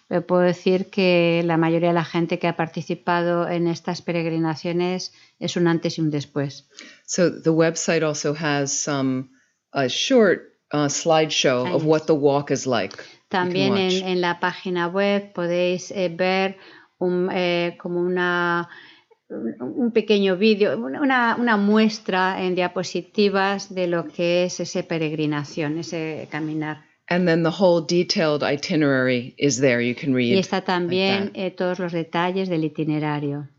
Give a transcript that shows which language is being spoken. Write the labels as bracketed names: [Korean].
[Spanish] Puedo decir que la mayoría de la gente que ha participado en estas peregrinaciones es un antes y un después. [English] So the website also has a short slideshow of what the walk is like. [Spanish] También en la página web podéis ver como un pequeño vídeo, una muestra en diapositivas de lo que es esa peregrinación, ese caminar. [English] And then the whole detailed itinerary is there. You can read. [Spanish] Y está también todos los detalles del itinerario.